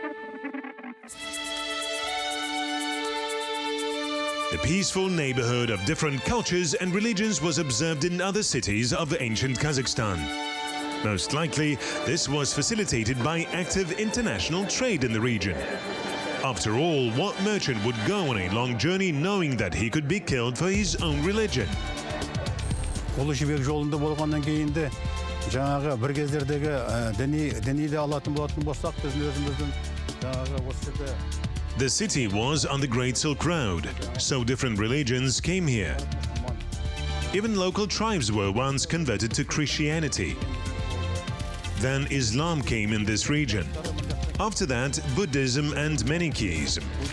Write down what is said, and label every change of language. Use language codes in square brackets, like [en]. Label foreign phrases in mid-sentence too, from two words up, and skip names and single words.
[en] The peaceful neighborhood of different cultures and religions was observed in other cities of ancient Kazakhstan. Most likely, this was facilitated by active international trade in the region. After all, what merchant would go on a long journey knowing that he could be killed for his own religion? [kk] Ұлы жібек жолында болғаннан кейін де жаңағы бір кездердегі діни де алатын болатын болсақ, біздің өзіміздің жаңағы осы жерде [en] The city was on the Great Silk Road, so different religions came here. Even local tribes were once converted to Christianity. Then Islam came in this region. After that, Buddhism and Manichaeism.